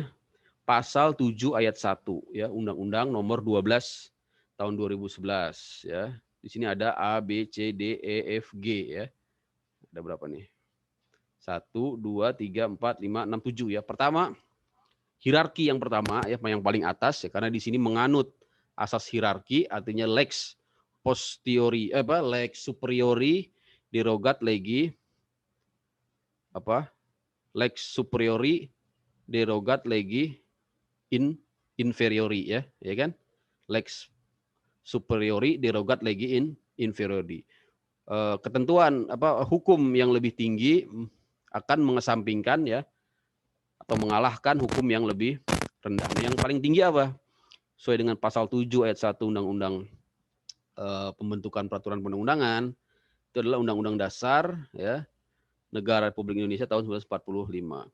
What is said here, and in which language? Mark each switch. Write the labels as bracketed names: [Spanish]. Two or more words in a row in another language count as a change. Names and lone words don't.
[Indonesian] Pasal 7 ayat 1 ya, Undang-Undang Nomor 12 tahun 2011 ya. Di sini ada A, B, C, D, E, F, G ya. Ada berapa nih? 1, 2, 3, 4, 5, 6, 7 ya. Pertama, hierarki yang pertama ya, yang paling atas ya, karena di sini menganut asas hierarki, artinya [Latin] lex posteriori lex superiori derogat legi lex superiori derogat legi inferiori [Indonesian] ya kan? [Latin] Lex superiori derogat legi inferiori. [Indonesian] Ketentuan hukum yang lebih tinggi akan mengesampingkan ya atau mengalahkan hukum yang lebih rendah. Yang paling tinggi apa? Sesuai dengan pasal 7 ayat 1 Undang-Undang Pembentukan Peraturan Perundang-undangan, itu adalah Undang-Undang Dasar ya Negara Republik Indonesia tahun 1945.